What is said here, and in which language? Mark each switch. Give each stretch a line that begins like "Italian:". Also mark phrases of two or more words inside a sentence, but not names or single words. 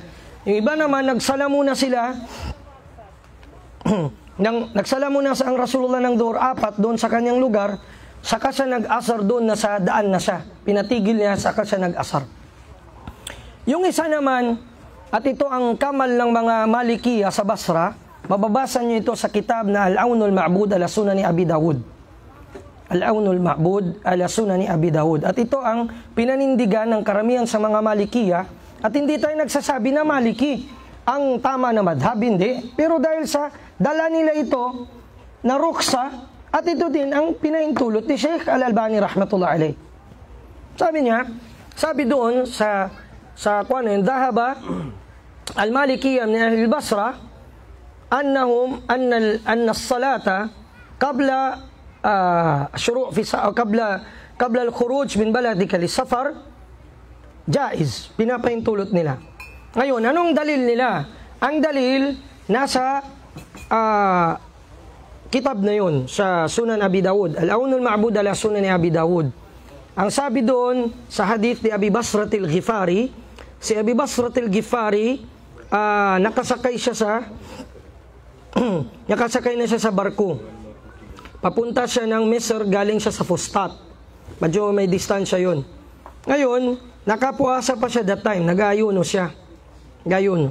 Filipino: Yung iba naman nagsala muna sila nagsala muna ang Rasulullah ng Dhuhr 4 doon sa kanyang lugar, saka siya nag-asar doon na sa daan na siya, pinatigil niya, saka siya nag-asar. Yung isa naman, at ito ang kamal ng mga Malikiya sa Basra, mababasa niyo ito sa kitab na Al-Awnul Ma'bud ala Sunani Abi Dawud. Al-Awnul Ma'bud ala Sunani Abi Dawud. At ito ang pinanindigan ng karamihan sa mga Malikiya. At hindi tayo nagsasabi na Maliki ang tama na madhab, hindi. Pero dahil sa dala nila ito na ruksa, at ito din ang pinahintulot ni Sheikh Al-Albani
Arabic: رحمة الله عليه.
Filipino: Sabi niya, sabi doon sa kuwan yun,
Arabic: ذهب المالكية من أهل البصرة أنهم أن الصلاة قبل شروع في قبل الخروج من بلدك للسفر جائز,
Filipino: pinapahintulot nila. Ngayon, anong dalil nila? Ang dalil nasa kitab na yun sa Sunan Abi Dawud, Al-Aunul Ma'bud ala Sunan ni Abi Dawud. Ang sabi doon sa hadith ni Abi Basratil Ghifari, si Abi Basratil Ghifari, nakasakay na siya sa barko. Papunta siya ng Misr, galing siya sa Fustat. Medyo may distansya yun. Ngayon, nakapuasa pa siya
English: that time,
Filipino: nag-ayuno siya. Gayuno.